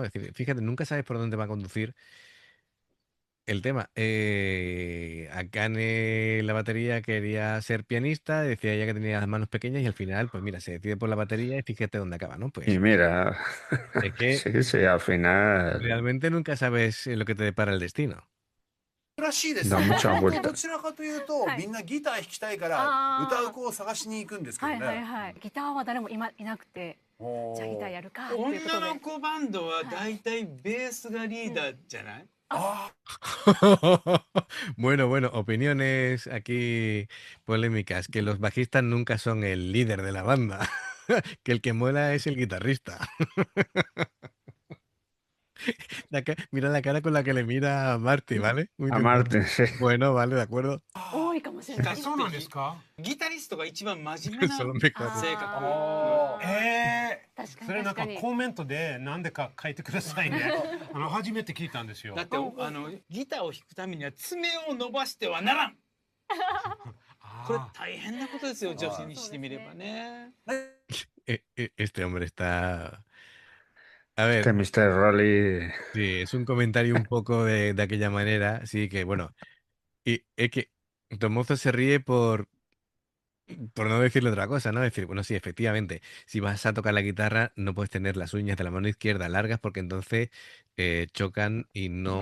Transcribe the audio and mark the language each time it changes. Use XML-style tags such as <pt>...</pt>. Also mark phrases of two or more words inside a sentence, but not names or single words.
<es>Es decir, fíjate, nunca sabes por dónde va a conducir el tema. Akane, la batería, quería ser pianista, decía ella que tenía las manos pequeñas y al final, pues mira, se decide por la batería y fíjate dónde acaba, ¿no? Pues Y mira, es que sí, al final realmente nunca sabes lo que te depara el destino.</es> <ja>らしいです。</ja> <es>だ mucha vuelta.</es> <ja>どちらかというと、みんなギター弾きたいから歌う子を探しに行くんですけどね。ギターは誰もいなくて、じゃあギターやるかっていうことで。女の子バンドはだいたいベースがリーダーじゃない？</ja> <es>Bueno, opiniones aquí polémicas, que los bajistas nunca son el líder de la banda. que el que mola es el guitarrista. Mira la cara con la que le mira a Marty, ¿vale? Muy A Martin, sí. Bueno, vale, de acuerdo.</es> <ja>多いかもしれないです。そうなんですか？ギタリストが一番真面目な</ja> <es>Solo me cago.</es> <ja>性格。あ確かそれなんかに確かに。コメントで何でか書いてくださいね。初めて聞いたんですよ。だってギターを弾くためには爪を伸ばしてはならん。これ大変なことですよ、女子にしてみればね。</ja> <es>Este hombre está... A ver, Este Mr. Rolly. sí, es un comentario un poco de aquella manera, sí que bueno, y es que Tomozo se ríe por no decirle otra cosa, ¿no? Decir, bueno, sí, efectivamente, si vas a tocar la guitarra no puedes tener las uñas de la mano izquierda largas porque entonces chocan y no</es>